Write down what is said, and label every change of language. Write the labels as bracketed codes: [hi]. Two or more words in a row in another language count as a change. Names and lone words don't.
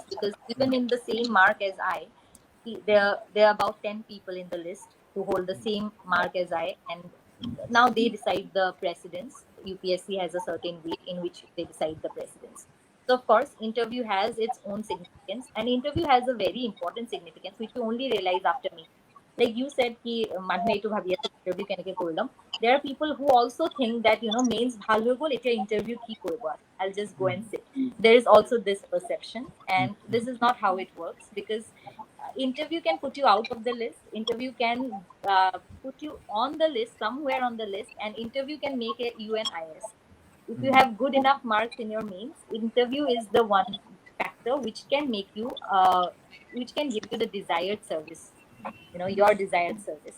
[en] Because even in the same mark as I, there are about 10 people in the list who hold the same mark as I, and now they decide the precedence. UPSC has a certain way in which they decide the precedence. So of course, interview has its own significance, and interview has a very important significance which you only realize after me. Like you said, [as] ki মানুহে এইটো ভাবি আছে interview কেনেকে কৰিলম. [en] There are people who also think that mains [as] ভাল হৈ গ'ল এতিয়া [en] interview [as] কি কৰিব আৰু. [en] I'll just go and sit. There is also this perception, and this is not how it works because interview can put you out of the list. Interview can put you on the list, somewhere on the list, and interview can make you an IS. If you have good enough marks in your mains, interview is the one factor which can make you which can give you the desired service, your desired service.